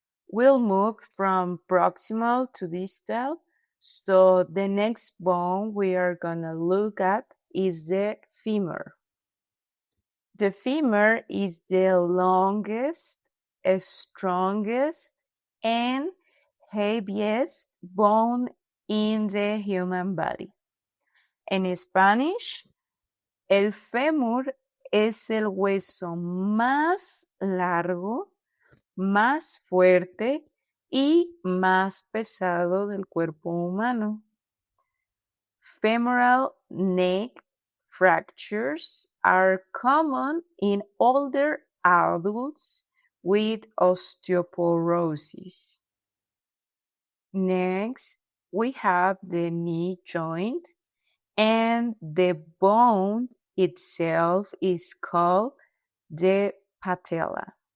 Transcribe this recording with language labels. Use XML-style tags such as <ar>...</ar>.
<en>We'll move from proximal to distal, so the next bone we are gonna look at is the femur. The femur is the longest, strongest, and heaviest bone in the human body.</en> <es>En Spanish, el fémur es el hueso más largo, más fuerte y más pesado del cuerpo humano.</es> <en>Femoral neck fractures are common in older adults with osteoporosis. Next, we have the knee joint, and the bone itself is called the patella.</en>